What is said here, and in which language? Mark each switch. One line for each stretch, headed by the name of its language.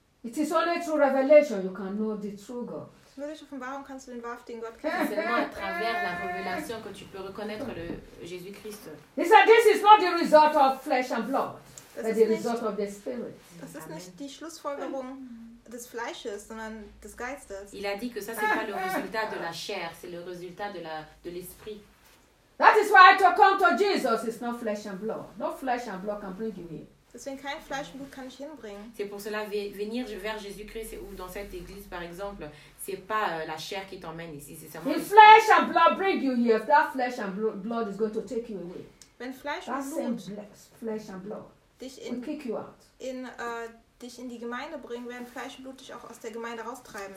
English: It is only through revelation you can know the true God.
German: Nur durch Offenbarung kannst du den wahrhaftigen Gott kennen.
French: C'est seulement à travers la révélation que tu peux reconnaître le Jésus-Christ.
English: He said this is not the result of flesh and blood. But the result of the spirit.
German: Das ist nicht die Schlussfolgerung des Fleisches, sondern des Geistes.
French: Il a dit que ça c'est pas le résultat de la chair, c'est le résultat de la de l'esprit.
English: That is why I talk to Jesus. It's not flesh and blood. No flesh and blood can bring you here.
German: Deswegen kein Fleisch und Blut kann ich hinbringen.
French: C'est pour cela venir vers Jésus-Christ ou dans cette église par exemple, c'est pas la chair qui t'emmène ici, c'est seulement.
English: If flesh and blood bring you here, if that flesh and blood is going to take you away.
German: Wenn Fleisch und Blut,
English: flesh and blood,
German: dich in,
English: will kick you out.
German: In dich in die Gemeinde bringen, werden Fleisch und Blut dich auch aus der Gemeinde raustreiben.